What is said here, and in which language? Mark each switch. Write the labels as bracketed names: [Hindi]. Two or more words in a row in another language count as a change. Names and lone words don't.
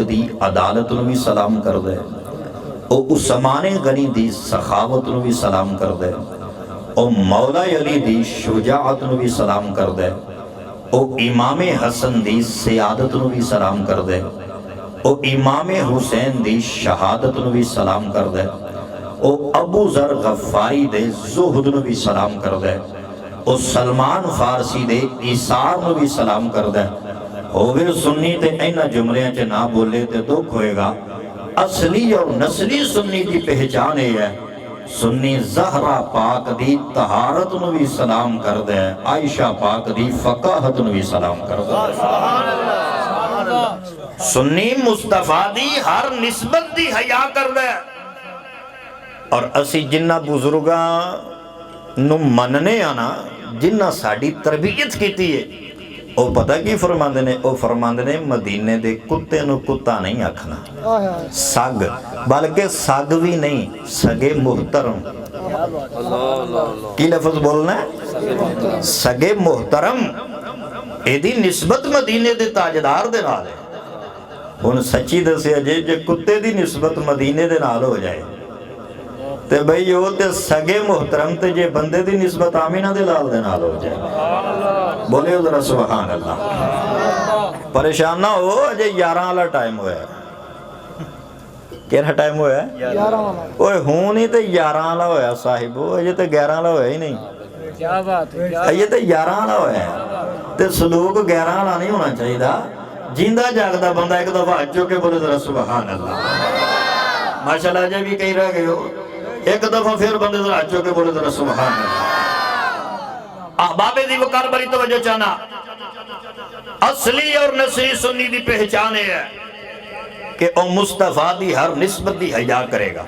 [Punjabi] دی عدالت نو بھی سلام کر دے، او عثمان غنی دی سخاوت نو بھی سلام کر دے، او مولا علی دی شجاعت نو بھی سلام کر دے، او امام حسن دی سیادت نو بھی سلام کر دے، او امام حسین دی شہادت نو بھی سلام کر دے، او ابو ذر غفاری دے زہد نو بھی سلام کر دے، او سلمان فارسی دے ایثار نو بھی سلام کر دے۔ ہووے سنی تے اینا جملیاں چے نہ بولے تے دکھ ہوئے گا۔ اصلی اور نسلی سنی دی پہچان ہے، سنی زہرہ پاک دی طہارت نو بھی سلام کر دے، عائشہ پاک دی فقاہت نو بھی سلام کر دے۔ سنی مصطفیٰ دی ہر نسبت دی حیا کر دے، اور اسی جنہ بزرگاں نو مننے آنا، جنہ ساڑی تربیت کیتی ہے، او پتہ کی فرماندے نے؟ او فرماندے نے مدینے دے کتے نو کتا نہیں آکھنا، سگ، بلکہ سگ بھی نہیں، سگے محترم۔ کی لفظ بولنا ہے؟ سگے محترم۔ ایدی نسبت مدینے دے تاجدار دے نال ہے۔ ہن سچی دسے جے جے کتے دی نسبت مدینے دے نال ہو جائے تے بھئی وہ تے سگے محترم، تے جے بندے دی نسبت آمینہ دے لال دے نال ہو جائے، بولے ذرا [Arabic] سبحان اللہ۔ [Punjabi] پریشان نہ ہو، اجے 11 والا ٹائم ہوا ہے۔ کیڑا ٹائم ہوا ہے؟ 11 اوے ہوں نہیں تے 11 والا ہویا صاحبو، اجے تے 11 والا ہویا ہی نہیں۔ [Urdu] کیا بات ہے، [Punjabi] اجے تے 11 والا ہویا ہے، تے سلوک 11 والا نہیں ہونا چاہیے دا۔ جیندہ جاگدہ بندہ ایک دفعہ جو کہ بولے ذرا [Arabic] سبحان اللہ۔ [Punjabi] ماشاءاللہ [Urdu] جب بھی کہیں رہ گئے ہو، [Punjabi] ایک دفعہ پھر بندے ذرا ہاتھ چوکے بولے ذرا [Arabic] سبحان اللہ۔ [Punjabi] احباب دی وقار بڑی توجہ چاہنا، اصلی اور نصری سنی دی پہچان ہے کہ او مصطفیٰ دی ہر نسبت دی حیا کرے گا۔